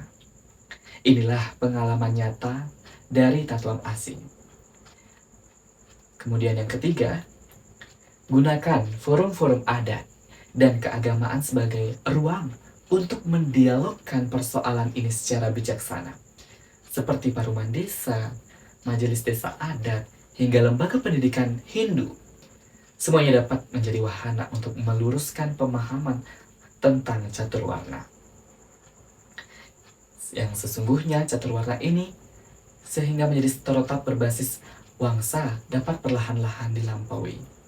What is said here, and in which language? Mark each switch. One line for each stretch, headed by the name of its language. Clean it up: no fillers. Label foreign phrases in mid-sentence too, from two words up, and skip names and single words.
Indonesian: Inilah pengalaman nyata dari Tatuam Asih. Kemudian yang ketiga, gunakan forum-forum adat dan keagamaan sebagai ruang untuk mendialogkan persoalan ini secara bijaksana. Seperti paruman desa, majelis desa adat, hingga lembaga pendidikan Hindu. Semuanya dapat menjadi wahana untuk meluruskan pemahaman tentang catur warna. Yang sesungguhnya catur warna ini sehingga menjadi stereotip berbasis wangsa dapat perlahan-lahan dilampaui.